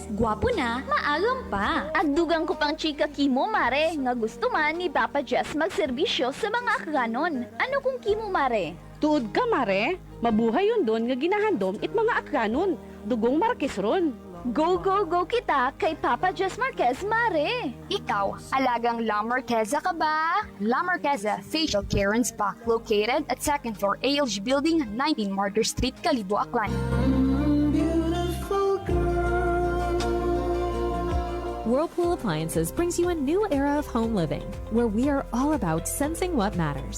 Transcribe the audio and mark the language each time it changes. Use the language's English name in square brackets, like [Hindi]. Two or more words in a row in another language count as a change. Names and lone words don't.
[Aklanon] Gwapo na, maagam pa. Ag dugang ko pang chika kimo, mare, nga gusto man ni Papa Jess magserbisyo sa mga akganon. Ano kung kimo, mare? Tuod ka, mare. Mabuhay yun doon nga ginahandom it mga akganon. Dugong Marquez ron. [English] Go, go, go [Aklanon] kita kay Papa Jess Marquez, mare! [Filipino] Ikaw, alagang La Marqueza ka ba? [English] La Marqueza Facial Care and Spa, located at 2nd floor ALG Building, 19 Martyr Street, Kalibo, Aklan. Whirlpool Appliances brings you a new era of home living, where we are all about sensing what matters.